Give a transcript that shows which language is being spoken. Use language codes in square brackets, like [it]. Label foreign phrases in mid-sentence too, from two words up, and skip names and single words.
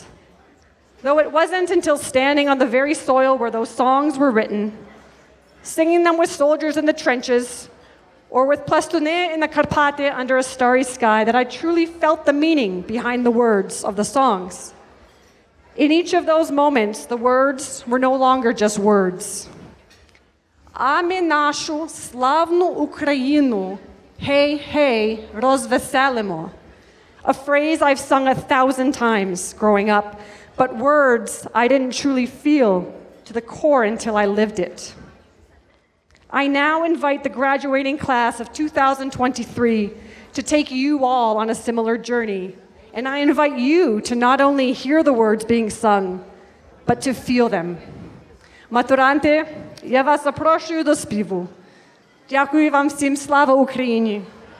[en] Though it wasn't until standing on the very soil where those songs were written, singing them with soldiers in the trenches, or with plastune in the Karpate under a starry sky, that I truly felt the meaning behind the words of the songs. In each of those moments, the words were no longer just words. [uk] Ами нашу славну Україну, hey, hey, розвеселимо. [en] A phrase I've sung 1,000 times growing up, but words I didn't truly feel to the core until I lived it. I now invite the graduating class of 2023 to take you all on a similar journey. And I invite you to not only hear the words being sung, but to feel them. [uk] Матуранти, я вас запрошую до співу. Дякую вам всім, слава Україні!